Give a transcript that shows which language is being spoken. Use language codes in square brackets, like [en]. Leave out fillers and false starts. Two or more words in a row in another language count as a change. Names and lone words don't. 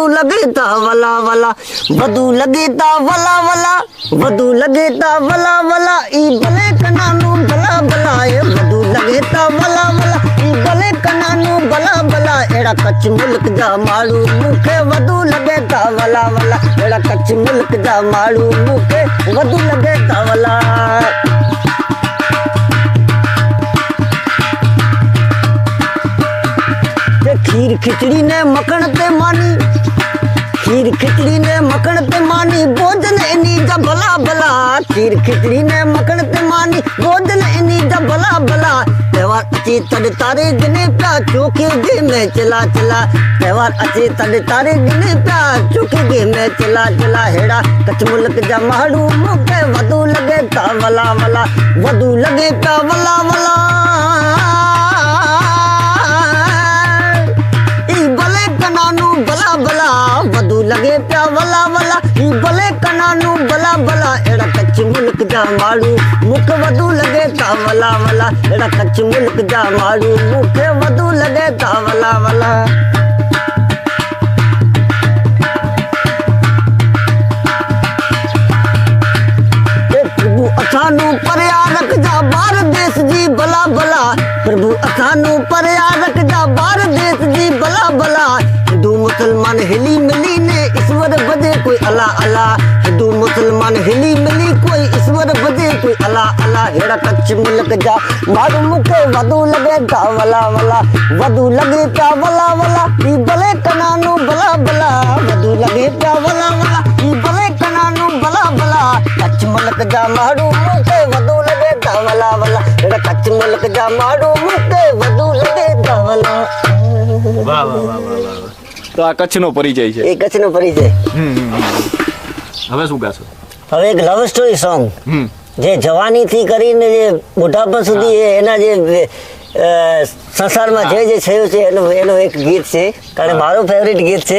[kfr] લગે તા વલા વલા, વધુ લગે તા વલા વલા, વધુ લગે તા વલા વલા, ઈ ભલે કનાનું ભલા ભલા, એ વધુ લગે તા વલા વલા, ઈ ભલે કનાનું ભલા ભલા, હેડા કચ્છ મુલ્ક જા માડું મુકે વધુ લગે તા વલા વલા, હેડા કચ્છ મુલ્ક જા માડું મુકે વધુ લગે તા વલા. खीर खिचड़ी ने मखण ते मानी, खीर खिचड़ी ने मखण ते मानी, भोजन इन्हीं जा भला भला, खीर खिचड़ी ने मखण ते मानी, भोजन इन्हीं जा भला भला. त्योहार अची तड़ तारे गिने प्या चौके गे में चला चला, त्योहार अची तड़ तारे गिने प्या चौके गे में चला चला, हेड़ा कच्छ मुल्क जा माड़ू मुके वधू लगे ता वला वला, वधू लगे प्या वला वला. भला भला वधू लगे प्या वला वला, भले कनानू भला भला, एड़ा कच्छ मुल्क जा माड़ू मुख वधू लगे ता वला वला, एड़ा कच्छ मुल्क जा माड़ू मुख वधू लगे ता वला वला. प्रभु असानू परया रख जा भारत देश जी भला भला, प्रभु असानू परया रख जा भारत देश जी भला भला. हिंदू मुसलमान हिली मिली ने ईश्वर बजे कोई अला अला, हिंदू मुसलमान हिली मिली कोई ईश्वर बजे कोई अला अला, हेड़ा कच्छ मुल्क जा माड़ू मुखे वधू लगे ता वला वला, वधू लगे ता वला वला, ई भले कनानू भला भला, वधू लगे ता वला वला, ई भले कनानू भला भला. कच्छ मुल्क जा माड़ू मुखे वधू लगे ता वला वला, એડા કચ્છ મલક જા માડું મુકે વધુ લગે ધવલા. [gu] વાહ વાહ વાહ વાહ વાહ. તો આ કચ્છનો પરિચય છે. એ કચ્છનો પરિચય. હવે શું ગાશો? હવે એક [en] love story song [gu] જે જવાની થી કરીને જે બુઢાપા સુધી એના જે સંસારમાં જે થયું છે એનું એક ગીત છે, કારણ મારું ફેવરિટ ગીત છે.